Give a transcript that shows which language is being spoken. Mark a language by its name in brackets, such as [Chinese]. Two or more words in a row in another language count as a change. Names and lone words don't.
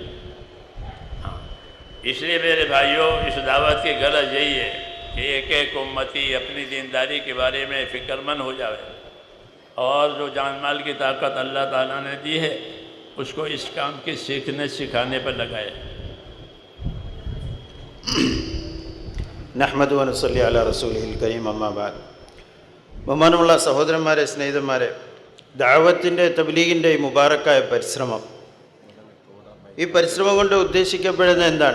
[Urdu] اس لیے میرے بھائیوں، اس دعوت کی غرض یہی ہے کہ ایک ایک امتی اپنی دینداری کے بارے میں فکر مند ہو جائے اور جو جان مال کی طاقت اللہ تعالیٰ نے دی ہے اس کو اس کام کے سیکھنے سکھانے پر لگائے. [Arabic] نحمده ونصلي على رسوله الكريم. أما بعد. [Malayalam] ബഹുമാനമുള്ള സഹോദരന്മാരെ, സ്നേഹിതന്മാരെ, ദഅവത്തിൻ്റെ തബ്ലീഗിൻ്റെ ഈ മുബാറക്കായ പരിശ്രമം, ഈ പരിശ്രമം കൊണ്ട് ഉദ്ദേശിക്കപ്പെടുന്നത് എന്താണ്?